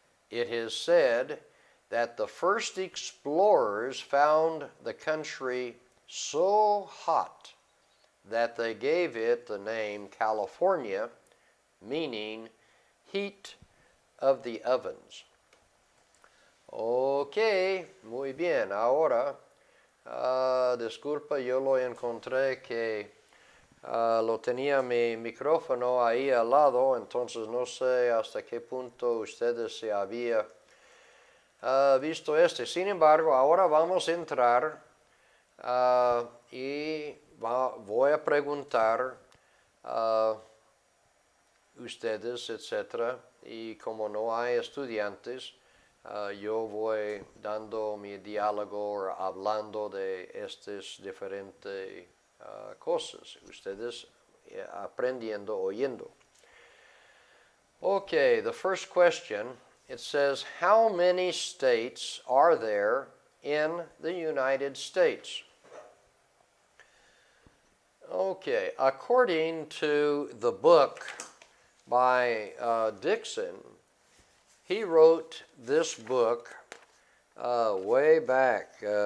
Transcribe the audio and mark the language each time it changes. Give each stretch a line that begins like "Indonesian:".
English: It is said that the first explorers found the country so hot that they gave it the name California, meaning heat of the ovens.
Spanish: Ok, muy bien. Ahora, disculpa, yo lo encontré que lo tenía mi micrófono ahí al lado, entonces no sé hasta qué punto ustedes se había visto este. Sin embargo, ahora vamos a entrar y voy a preguntar ustedes, etc. Y como no hay estudiantes, yo voy dando mi diálogo, hablando de estas diferentes cosas. Ustedes aprendiendo, oyendo.
English: Okay, the first question, it says, how many states are there in the United States? Okay, according to the book by Dixon, he wrote this book way back.